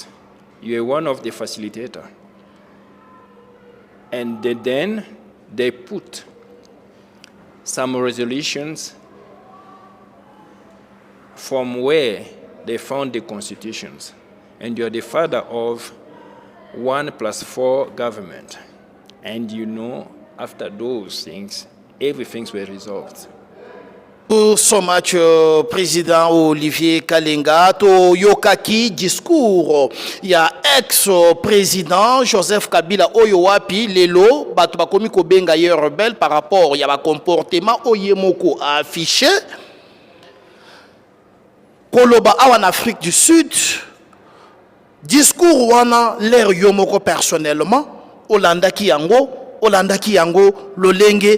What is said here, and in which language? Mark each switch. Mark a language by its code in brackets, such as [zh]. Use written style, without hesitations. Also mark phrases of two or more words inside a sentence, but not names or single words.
[en] You are one of the facilitators. And then they put some resolutions from where they found the constitutions. And you are the father of 1+4 government. And you know, after those things, everything's were resolved. So much, [ln] Président Olivier Kalenga, to yokaki discours ya ex-président Joseph Kabila oyo wapi lelo batu bakomi ko benga ye [fr] rebelle par rapport [ln] ya ba comportement oyemoko affiché koloba awa [fr] en Afrique du Sud [ln] discours wana l'air yomoko personnellement olandaki yango lolenge